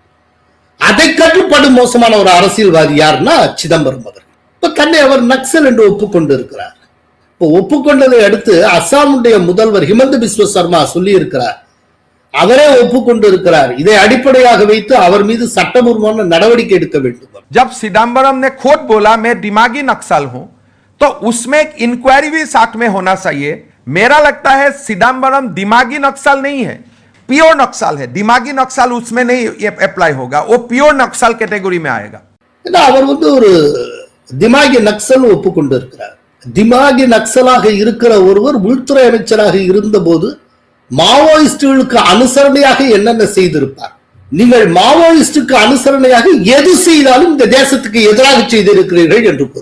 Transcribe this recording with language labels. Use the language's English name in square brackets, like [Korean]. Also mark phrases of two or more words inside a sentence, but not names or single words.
[Tamil] அதை கட்டுப்படும் மோசமான ஒரு அரசியல்வாதி யாருன்னா சிதம்பரம் அவர்கள். இப்ப தன்னை அவர் நக்சல் என்று ஒப்புக்கொண்டு இருக்கிறார். இப்போ ஒப்புக்கொண்டதை அடுத்து அசாமுடைய முதல்வர் ஹிமந்த பிஸ்வ சர்மா சொல்லி இருக்கிறார், அவரே ஒப்புக்கொண்டு இருக்கிறார். இதை அடிப்படையாக வைத்து அவர் மீது சட்டபூர்வமான நடவடிக்கை எடுக்க வேண்டும். [Hindi] जब सिदम्बरम ने खुद बोला मैं दिमागी नक्सल हूं तो उसमें एक इंक्वायरी भी साथ में होना चाहिए. मेरा लगता है सिदम्बरम दिमागी नक्सल नहीं है, प्योर नक्सल है. दिमागी नक्सल उसमें नहीं अप्लाई होगा, वो प्योर नक्सल कैटेगरी में आएगा. [Tamil] அவர் வந்து ஒரு [Hindi] दिमागी नक्सल [Tamil] ஒப்புக்கொண்டு இருக்கிறார். திமாகி நக்சலாக இருக்கிற ஒருவர் உள்துறை அமைச்சராக இருந்த போது மாவோயிஸ்டுகளுக்கு அனுசரணையாக என்னென்ன செய்திருப்பார்? நீங்கள் மாவோயிஸ்டுக்கு அனுசரணையாக எது செய்தாலும் இந்த தேசத்துக்கு எதிராக செய்திருக்கிறீர்கள் என்று பொருள்.